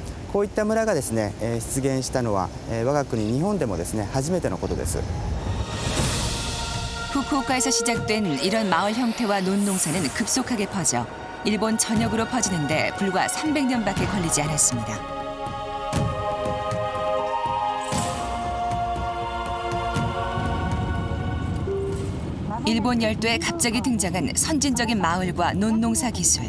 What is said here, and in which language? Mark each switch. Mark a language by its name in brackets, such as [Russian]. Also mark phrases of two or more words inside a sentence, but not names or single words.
[Japanese] こういった村がですね、出現したのは、我が国日本でもですね初めてのことです。 [Korean] 후쿠오카에서 시작된 이런 마을 형태와 논농사는 급속하게 퍼져 일본 전역으로 퍼지는데 불과 300년밖에 걸리지 않았습니다. 일본 열도에 갑자기 등장한 선진적인 마을과 논농사 기술.